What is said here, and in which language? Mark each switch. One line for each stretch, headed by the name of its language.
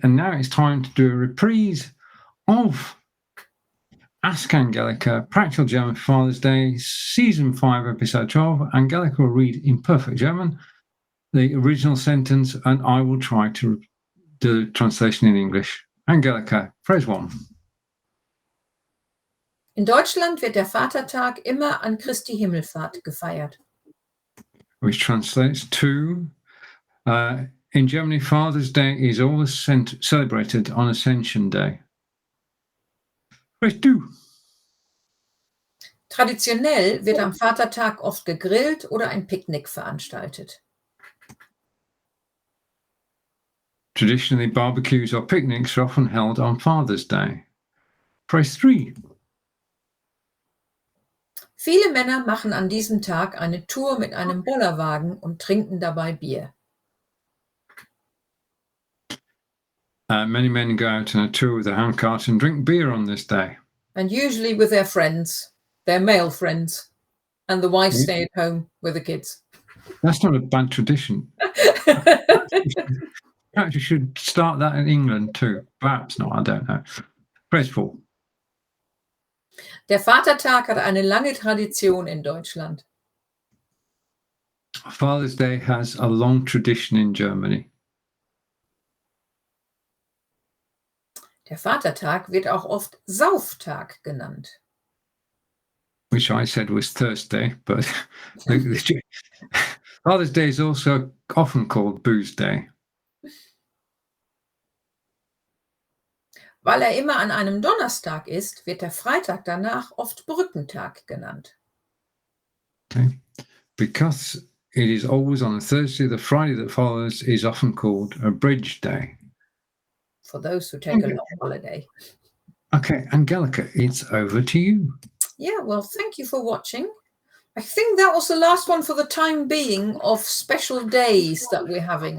English: And now it's time to do a reprise of Ask Angelika, Practical German for Father's Day, Season 5, Episode 12. Angelika will read in perfect German the original sentence, and I will try to do the translation in English. Angelika, phrase 1.
German: In Deutschland wird der Vatertag immer an Christi Himmelfahrt gefeiert.
English: Which translates to, in Germany, Father's Day is always celebrated on Ascension Day. Phrase 2.
German: Traditionell wird am Vatertag oft gegrillt oder ein Picknick veranstaltet.
English: Traditionally, barbecues or picnics are often held on Father's Day. Phrase 3.
German: Viele Männer machen an diesem Tag eine Tour mit einem Bollerwagen und trinken dabei Bier.
English: Many men go out on a tour with a handcart and drink beer on this day. And usually with their friends, their male friends, and the wives stay at home with the kids. That's not a bad tradition. Perhaps you should start that in England too. Perhaps not, I don't know. Phrase 4.
German: Der Vatertag hat eine lange Tradition in Deutschland.
English: Father's Day has a long tradition in Germany.
German: Der Vatertag wird auch oft Sauftag genannt.
English: Which I said was Thursday, but Father's Day is also often called Booze Day.
German: Weil immer an einem Donnerstag ist, wird der Freitag danach oft Brückentag genannt.
English: Okay. Because it is always on a Thursday, the Friday that follows is often called a bridge day. For those who take a long holiday. Okay, Angelika, it's over to you. Yeah, well, thank you for watching. I think that was the last one for the time being of special days that we're having.